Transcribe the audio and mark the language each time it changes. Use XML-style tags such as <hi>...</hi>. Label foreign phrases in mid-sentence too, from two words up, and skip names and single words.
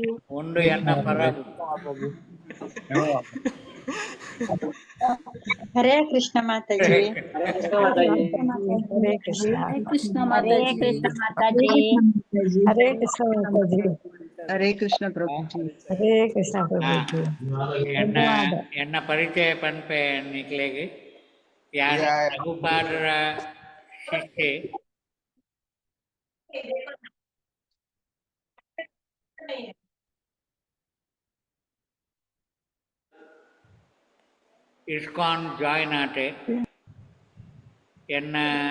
<tcy>ಉಂಡು ಎನ್ನ ಪರ</tcy> <kn>ಹರೇ ಕೃಷ್ಣ ಮಾತಾಜಿ ಹರೇ ಕೃಷ್ಣ ಹರೇ ಕೃಷ್ಣ ಮಾತಾಜಿ ಹರೇ ಕೃಷ್ಣ ಮಾತಾಜಿ ಹರೇ ಕೃಷ್ಣ ಪ್ರಭುಜಿ. ಹರೇ ಕೃಷ್ಣ ಪ್ರಭುಜಿ</kn> <tcy>ಎನ್ನ ಪರಿಚಯ ಪನ್ಪೆ ನಿಕ್ಲೆಗೆ ಯಾರು ಪ್ರಭುಪಾದರ ಶಿಷ್ಯೆ</tcy> <en>ISKCON join</en> <tcy>ಆಟೆ ಎನ್ನ</tcy>